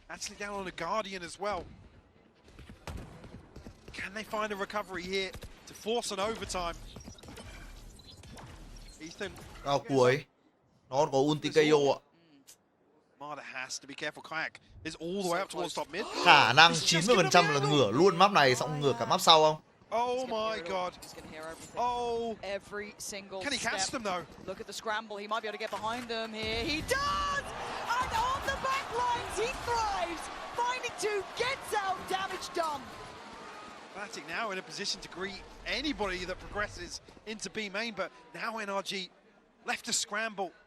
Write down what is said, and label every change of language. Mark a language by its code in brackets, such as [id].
[en] Actually down on a Guardian as well. Can they find a recovery here to force an overtime? Ethan. [vi] Vào cuối. Nó còn có ulti KO ạ. [en] Marta has to be careful. Kayak is all the way up towards top mid. [vi] Khả năng 90% là ngửa luôn map này xong ngửa cả map sau không? [en] Oh my god. He's going to hear everything. Oh. Every single Can he catch step. them though? Look at the scramble. He might be able to get behind them here. He does! And on the back lines, he thrives. Finding 2, gets out, damage done. Fnatic now in a position to greet anybody that progresses into B main, but now NRG left to scramble.